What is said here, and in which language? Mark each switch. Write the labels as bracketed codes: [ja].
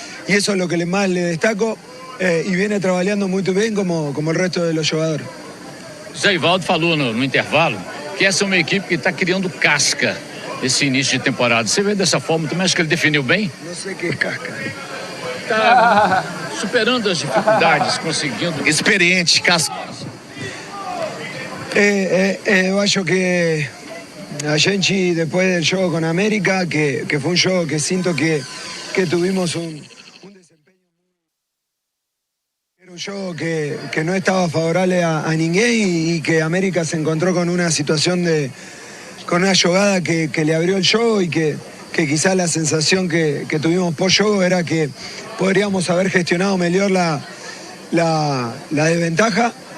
[es] Y eso es lo que más le destaco y viene trabajando muy bien como el resto de los jugadores. [pt] Zé Ivaldo falou no intervalo que essa é uma equipe que está criando casca esse início de temporada. Você vê dessa forma, também acho que ele definiu bem? Não sei o que é casca. Está superando as dificuldades, conseguindo... Experiente, casca. Eu acho que a gente, depois do jogo com a América, que foi um jogo que sinto que [es] tuvimos Era un juego que no estaba favorable a ninguém y que América se encontró con una situación con una jugada que le abrió el juego y que quizás la sensación que tuvimos post-juego era que podríamos haber gestionado mejor la desventaja.